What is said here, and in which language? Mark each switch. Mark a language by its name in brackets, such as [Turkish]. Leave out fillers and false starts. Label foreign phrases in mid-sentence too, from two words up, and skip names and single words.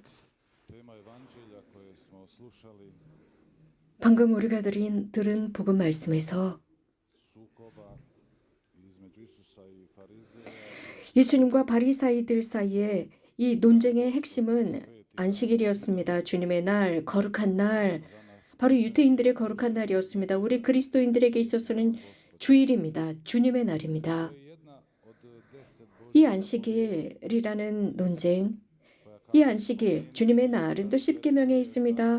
[Croatian] tema evanđelja koje smo slušali [Korean] 방금 우리가 들은 복음 말씀에서 [Croatian] sukoba između Isusa i farizeja [Korean] 예수님과 바리사이들 사이에 이 논쟁의 핵심은 안식일이었습니다. 주님의 날, 거룩한 날, 바로 유대인들의 거룩한 날이었습니다. 우리 그리스도인들에게 있어서는 주일입니다. 주님의 날입니다. 이 안식일이라는 논쟁, 이 안식일, 주님의 날은 또 십계명에 있습니다.